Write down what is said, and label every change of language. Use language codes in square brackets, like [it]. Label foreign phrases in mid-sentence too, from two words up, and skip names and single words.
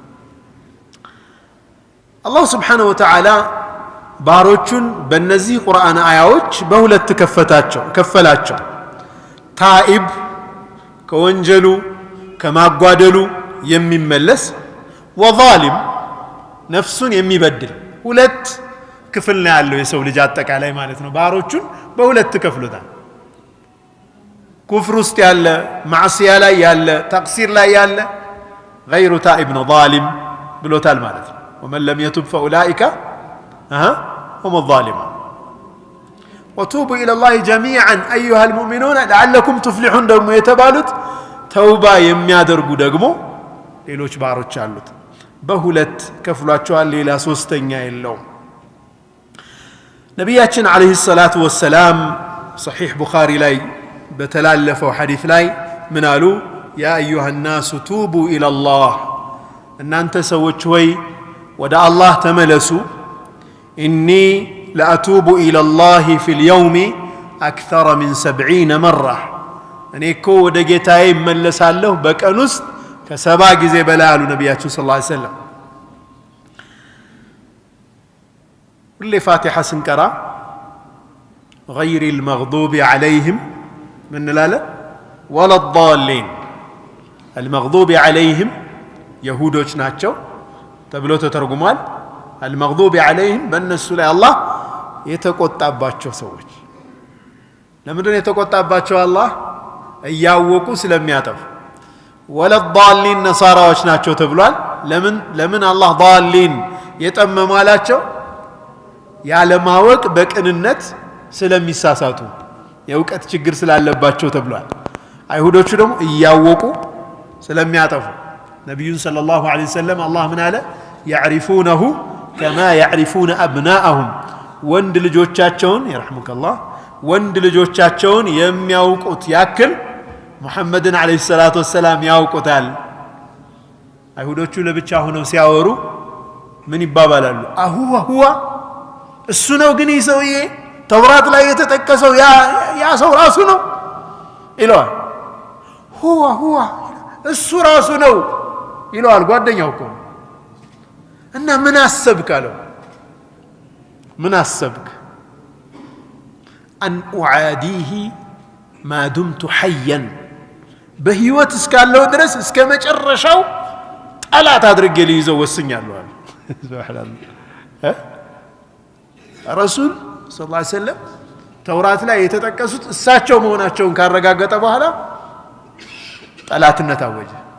[am] አላህ [ar] سبحانه وتعالى [am] ባሮቹን በእነዚህ ቁርአን አያዎች በሁለት ከፈላቸው ታኢብ ከወንጀሉ ከማጓደሉ የሚመለስ ወዛሊም ነፍሱን የሚበድል ሁለት ክፍል ነው ያለው የሰው ልጅ አጠቃላይ ማለት ነው ባሮቹን በሁለት ከፍሎታል ኩፍር ውስጥ ያለ ማዕሲያ ላይ ያለ ተቅሲር ላይ ያለ [ar] غير تائب ظالم [am] ብሎታል ማለት ነው [ar] ومن لم يتب فاولئك هم الظالمون وتوبوا الى الله جميعا ايها المؤمنون لعلكم تفلحون [am] ደግሞ የተባሉት ተውባ የሚያደርጉ ደግሞ ሌሎች ባሮች አሉት በሁለት ከፍሏቸዋል ሌላ ሶስተኛ የለውም ነብያችን [ar] عليه الصلاة والسلام [am] صحيح ቡኻሪ ላይ በተላለፈው ሐዲስ ላይ ምን አሉ [ar] ያ ايها الناس توبوا الى الله [am] እናንተ ሰዎች ሆይ ወደ አላህ ተመለሱ [ar] اني لاتوب الى الله في اليوم اكثر من 70 مره [am] እኔ እኮ ወደ ጌታዬ እመለሳለሁ በቀን ውስጥ ከሰባ ጊዜ በላይ አሉ ነብያችን [ar] صلى الله عليه وسلم [am] ሁሌ ፋቲሃ ስንቀራ [ar] غير المغضوب عليهم من لاله ولا الضالين المغضوب عليهم [am] يهودوች ናቸው ተብሎ ተተርጉሟል [ar] المغضوب عليهم [am] በእነሱ ላይ አላህ የተቆጣባቸው ሰዎች ለምንድነው የተቆጣባቸው አላህ እያወቁ ስለሚያጠፉ [ar] ولا الضالين [am] ነሳራዎች ናቸው ተብሏል ለምን አላህ ضالين የጠመማላቸው ያለማወቅ በቅንነት ስለሚሳሳቱ የእውቀት ችግር ስላለባቸው ተብሏል አይሁዶቹ ደግሞ እያወቁ ስለሚያጠፉ ነብዩን [ar] صلى الله عليه وسلم [am] አላህ ምን አለ [ar] يعرفونه كما يعرفون [am] أبناءهم ወንድ ልጆቻቸውን ይرحمكالله ወንድ ልጆቻቸውን የሚያውቁት ያክል ሙሐመድን [ar] عليه الصلاة [am] ወሰለም ያውቁታል አይሁዶቹ ለብቻ ሆነው ሲያወሩ ምን ይባባላሉ አሁዋ እሱ ነው ግን ይሰውዬ ተውራት ላይ የተጠቀሰው ያ ሰው ራሱ ነው ይለዋል ሁዋ እሱ ራሱ ነው ይለዋል ጓደኛው እኮ እና ምን አሰብክ አለው ምን አሰብክ [ar] أن أعاديه ما دمت حيا بهيوت [am] እስካለው ድረስ እስከ መጨረሻው ጠላት አድርጌ ልይዘው ወስኛለሁ አለ ሱብሃንአላህ [ar] رسول صلى الله عليه وسلم [am] ተውራት ላይ የተጠቀሱት እሳቸው መሆናቸውን ካረጋገጠ በኋላ ጠላትነት አወጀ